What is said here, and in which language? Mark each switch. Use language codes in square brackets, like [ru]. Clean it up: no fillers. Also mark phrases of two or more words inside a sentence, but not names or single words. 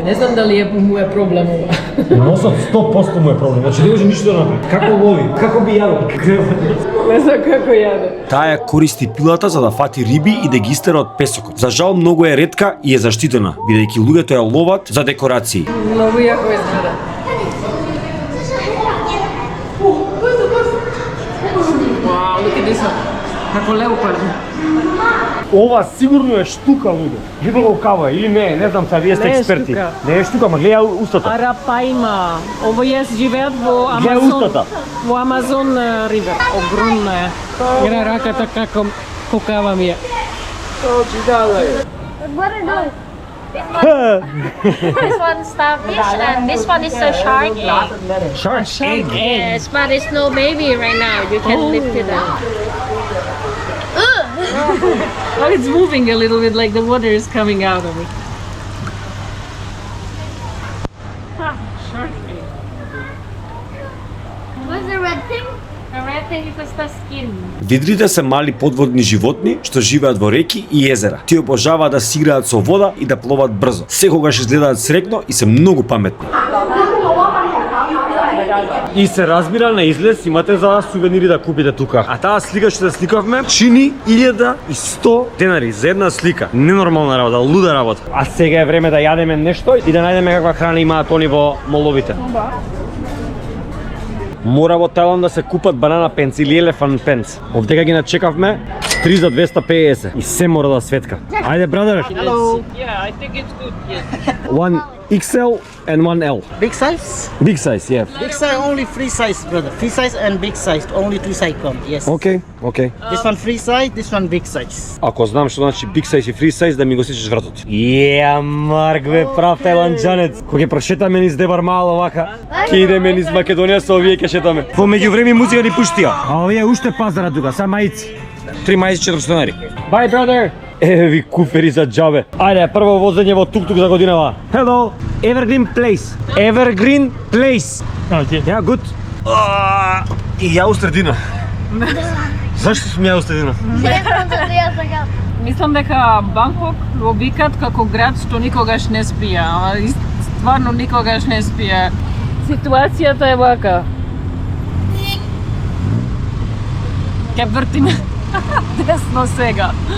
[mk] Не знам дали му е проблем ова. Носот 100% му е проблем. Значи не може ништо да направи. Како лови? Како би јадел? Не знам како јаде. Таа ја користи пилата за да фати риби и да ги истера од песокот. За жал многу е ретка и е заштитена, бидејќи луѓето ја ловат за декорации. Многу јако изгледа. [en] Wow, look at this one. [mk] Како леопард. Ова сигурно е штука, луѓе. Видел го кава или не знам, са вие сте Не е експерти. штука. Не е штука, ма гледа устата. Арапаима. Овие живеат во Гледа Амазон. устата. Во Амазон ривер. Огромна е. Гледа раката како кокава ми е. [en] What are you doing? This one's starfish and this one is a shark egg. Shark egg. Yes, but it's no baby right now. You can lift it up. Oh, it's moving a little bit like the water is coming out of it. Shark egg. What's the red thing? The red thing is the skin. [mk] Видрите се мали подводни животни што живеат во реки и езера. Тие обожаваат да си играат со вода и да пловат брзо. Секогаш изгледаат среќно и се многу паметни. И се разбира, на излез имате за сувенири да купите тука. А таа слика што да сликавме чини 1100 денари за една слика. Ненормална работа, луда работа. А сега е време да јадеме нешто и да најдеме каква храна имаат они во моловите. Мора во Тајланд да се купат [en] banana pants [mk] или [en] elephant pants. [mk] Овдека ги начекавме 3 за 250 и се мора да светка. Ајде, брадер. [en] Hello. Yeah, I think it's good. Yes. One XL and one L. Big size? Big size, yeah. Big size only free size, brother. Free size and big size, only two size come. Yes. Okay, okay. This one free size, this one big size. [mk] Ако знам што значи [en] big size [mk] и [en] free size, [mk] да ми го сечеш вратот. Марк бе, прав тајланџанец. Кога ќе прошетаме низ Дебар Мал овака, ќе идеме низ Македонија со овие ќе шетаме. Во меѓувреме музика ни пуштија. А овие уште пазара тука, са маици. 3 маици 400 денари. [en] Bye, brother. [mk] Еве ви куфери за џабе. Ајде, прво возење во тук-тук за годинава. [en] Hello, Evergreen Place. Evergreen Place. Okay. Yeah, good. [mk] И ја устредина. Зашто сум ја устредина? Мислам дека Бангкок го викат како град што никогаш не спија, ама стварно никогаш не спија. Ситуацијата е вака. Ке вртиме десно сега.